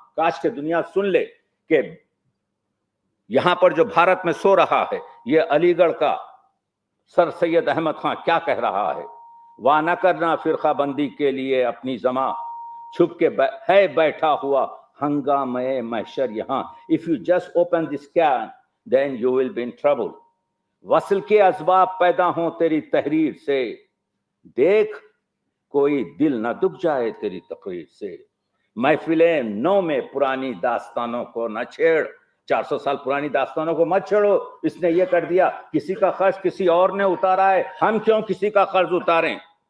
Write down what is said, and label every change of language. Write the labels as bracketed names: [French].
[Hindi] काश के दुनिया सुन ले कि यहां पर जो भारत में सो रहा है, ये अलीगढ़ का सर सैयद अहमद खान क्या कह रहा है। वाह न करना फिरका बंदी के लिए अपनी ज़बां, छुप के है बैठा हुआ हंगामे महशर यहां। [English] If you just open this can then you will be in trouble। [Hindi] वसल के असबाब पैदा हों तेरी तहरीर से, देख कोई दिल न दुख जाए तेरी तकरीर से। महफिले नौ में पुरानी दास्तानों को न छेड़। 400 साल पुरानी दास्तानों को मत छेड़ो। इसने ये कर दिया, किसी का खर्च किसी और ने उतारा है, हम क्यों किसी का कर्ज उतारें।